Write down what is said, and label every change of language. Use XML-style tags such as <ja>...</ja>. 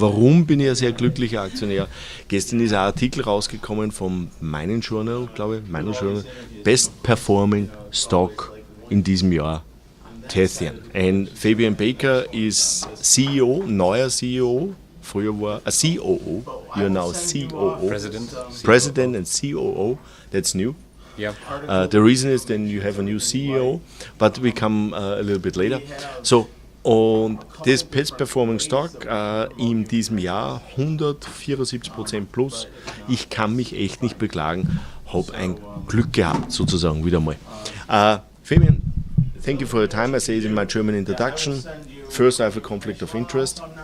<de>Warum bin ich ein sehr glücklicher Aktionär? Gestern ist ein Artikel rausgekommen vom Mining Journal, glaube ich, Mining Journal, Best Performing Stock in diesem Jahr, Tethyan. Und Fabian Baker ist CEO, neuer CEO. Früher war</de> <en>a COO, you're now COO. President and COO, that's new. Yeah. The reason is then you have a new CEO, but we come a little bit later.</en> <de>So, und das Best Performing Stock in diesem Jahr 174% plus. Ich kann mich echt nicht beklagen, habe ein Glück gehabt sozusagen wieder mal.</de> <en>Fabian, thank you for your time. I say it in my German introduction. First, I have a conflict of interest.</en>